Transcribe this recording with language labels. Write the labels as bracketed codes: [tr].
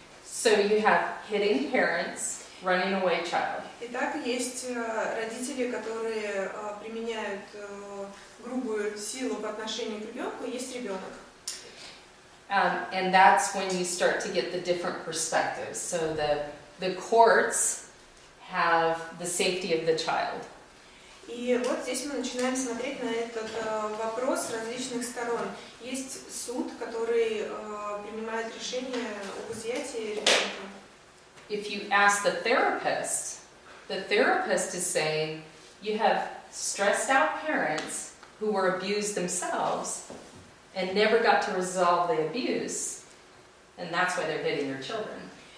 [en] So you have hitting parents, running away child. [ru] Итак, есть родители, которые применяют грубую силу по отношению к ребенку, и есть ребенок. [en] And that's when you start to get the different perspectives. So the courts have the safety of the child. [ru] И вот здесь мы начинаем смотреть на этот вопрос с различных сторон. Есть суд, который принимает решение об изъятии ребенка. [en] If you ask the therapist is saying, you have stressed out parents who were abused themselves and never got to resolve the abuse, and that's why they're hitting their children.